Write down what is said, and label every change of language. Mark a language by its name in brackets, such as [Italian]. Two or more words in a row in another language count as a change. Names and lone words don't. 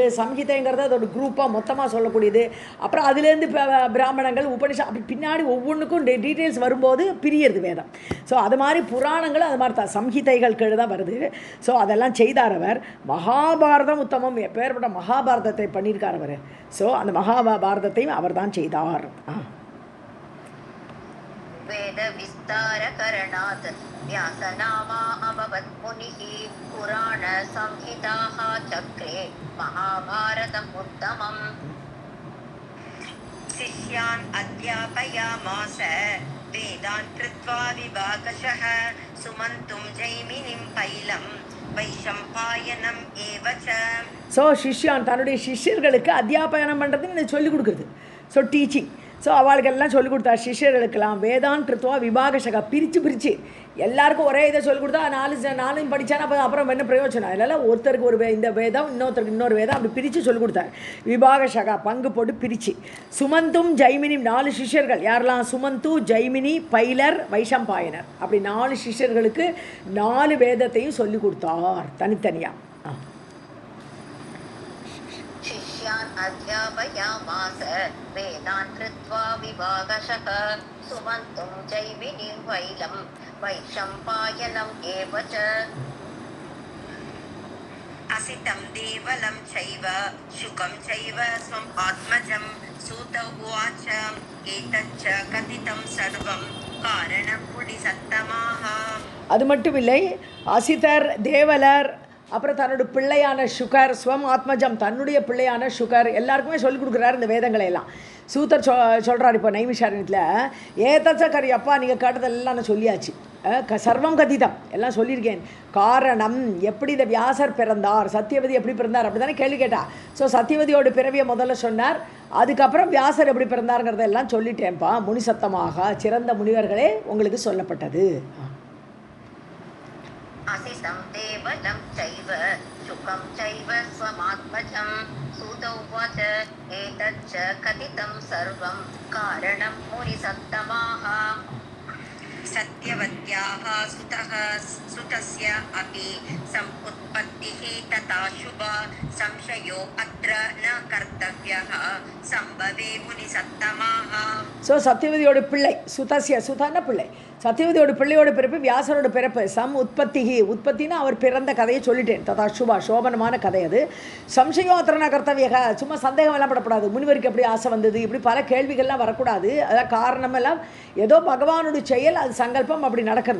[Tamil] சம்ஹிதைங்கிறது அதோட குரூப்பாக மொத்தமாக சொல்லக்கூடியது. அப்புறம் அதுலேருந்து பிராமணங்கள் அப்படி பின்னாடி ஒவ்வொன்றுக்கும் டீட்டெயில்ஸ் வரும்போது பிரியறது வேதம். ஸோ அது மாதிரி புராணங்கள் அது மாதிரி தான் சம்ஹிதைகள் கீழே தான் வருது. ஸோ அதெல்லாம் செய்தார் அவர். மகாபாரதம் உத்தமம், எப்பேற்பட்ட மகாபாரதத்தை பண்ணியிருக்கார் அவர். ஸோ அந்த மகாபாரதத்தையும் அவர் தான் செய்தார். [Sanskrit] वेद विस्तार करणात् व्यासनामा अभवत् मुनिः पुराण संहिताः चक्रे महाभारतम् उत्तमम्. शिष्यान् अध्यापयामास वेदान् कृत्वा विभागशः सुमन्तुं जैमिनिं पैलं वैशम्पायनम् एवच्च. [Tamil] ஸோ சிஷ்யான் தன்னுடைய சிஷ்யர்களுக்கு அத்தியாபனம் பண்ணுறதுன்னு சொல்லிக் கொடுக்குறது. [English] so teaching. [Tamil] ஸோ அவளுக்கெல்லாம் சொல்லிக் கொடுத்தா சிஷ்யர்களுக்கெல்லாம் [Sanskrit] वेदान् कृत्वा विभागशः, [Tamil] பிரித்து எல்லாருக்கும் ஒரே இதை சொல்லிக் கொடுத்தா நாலும் படித்தானா அப்புறம் என்ன பிரயோஜனம்? அதனால் ஒருத்தருக்கு ஒரு இந்த வேதம், இன்னொருத்தருக்கு இன்னொரு வேதம், அப்படி பிரித்து சொல்லிக் கொடுத்தார். விபாகசகா பங்கு போட்டு பிரித்து. சுமந்தும் ஜெய்மினியும் 4 சிஷ்யர்கள் யாரெல்லாம்? சுமந்து, ஜெய்மினி, பைலர், வைஷம்பாயனர், அப்படி 4 சிஷ்யர்களுக்கு 4 வேதத்தையும் சொல்லிக் கொடுத்தார் தனித்தனியாக. [Sanskrit] शिष्यान् अध्यापयामास वेदान् कृत्वा विभागशः सुमन्तुं जैमिनिं वैलं वैशम्पायनम् एव च. असितं देवलं चैव शुकं चैव स्वम् आत्मजं सूत उवाच एतच्च कथितं सर्वं कारणं मुनिसत्तमाः. [Tamil] அது மட்டும் இல்லை, அசிதர், தேவலர், அப்புறம் தன்னோட பிள்ளையான சுகர், [Sanskrit] स्वम् आत्मजम् [Tamil] தன்னுடைய பிள்ளையான சுகர் எல்லாருக்குமே சொல்லிக் கொடுக்குறாரு இந்த வேதங்களை எல்லாம். சூத்தர் சொல்கிறார் இப்போ நைமிஷாரண்யத்தில், ஏதச்சக்கரி அப்பா நீங்கள் கேட்டதெல்லாம் நான் சொல்லியாச்சு, [Sanskrit] सर्वं कथितम् [Tamil] எல்லாம் சொல்லியிருக்கேன். காரணம் எப்படி இந்த வியாசர் பிறந்தார், சத்தியவதி எப்படி பிறந்தார் அப்படி தானே கேள்வி கேட்டா. ஸோ சத்தியவதியோட பிறவியை முதல்ல சொன்னார், அதுக்கப்புறம் வியாசர் எப்படி பிறந்தாருங்கிறதெல்லாம் சொல்லிட்டேன்ப்பா. முனிசத்தமாக சிறந்த முனிவர்களே உங்களுக்கு சொல்லப்பட்டது. [Sanskrit] असितं देवलं चैव शुकं चैव स्वमात्मजं सूत उवाच एतच्च कथितं सर्वं कारणं मुनिसत्तमाः. सत्यवत्याः सुतस्य अपि समुत्पत्तिः तथा शुभा संशयो अत्र न कर्तव्यः संभवे मुनिसत्तमाः. [Tamil] ஸோ சத்தியவதியோட பிள்ளை சுதான பிள்ளை, சத்தியவதியோட பிள்ளையோட பிறப்பு, வியாசரோட பிறப்பு, உற்பத்தின்னா அவர் பிறந்த கதையை சொல்லிட்டேன். [Sanskrit] तथा शुभा [Tamil] சோபனமான கதை அது. [Sanskrit] संशयम् अत्रन कर्तव्यः, [Tamil] சும்மா சந்தேகம் எல்லாம் படப்படாது. முனிவருக்கு எப்படி ஆசை வந்தது, இப்படி பல கேள்விகள்லாம் வரக்கூடாது. அதான் காரணமெல்லாம் ஏதோ பகவானுடைய செயல், அது சங்கல்பம் அப்படி நடக்கிறது.